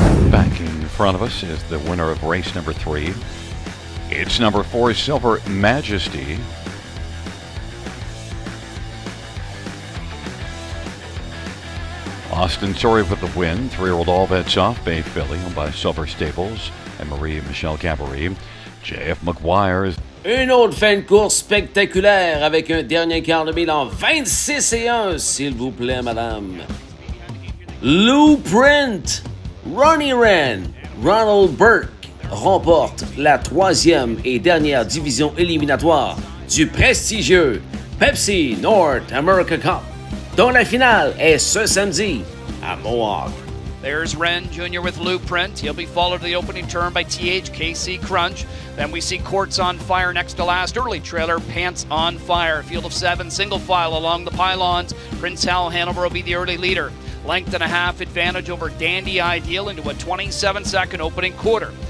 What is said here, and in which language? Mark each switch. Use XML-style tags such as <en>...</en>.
<en>Back in front of us is the winner of race number 3. It's number 4, Silver Majesty. Austin Story with the win. 3-year-old All Bets Off, Bay Filly, owned by Silver Stables and Marie-Michelle Cabaret. JF McGuire.</en> <fr>Une autre fin de course spectaculaire avec un dernier quart de mille en 26-1, s'il vous plaît, madame. Blueprint, Ronnie Ren, Ronald Burke remporte la 3e et dernière division éliminatoire du prestigieux Pepsi North America Cup, dont la finale est ce samedi à Mohawk.</fr> <en>There's Ren Jr. with Blueprint. He'll be followed to the opening turn by THKC Crunch. Then we see Quartz on Fire next to last. Early trailer, Pants on Fire. Field of 7, single file along the pylons. Prince Hal Hanover will be the early leader. Length and a half advantage over Dandy Ideal into a 27-second opening quarter.</en>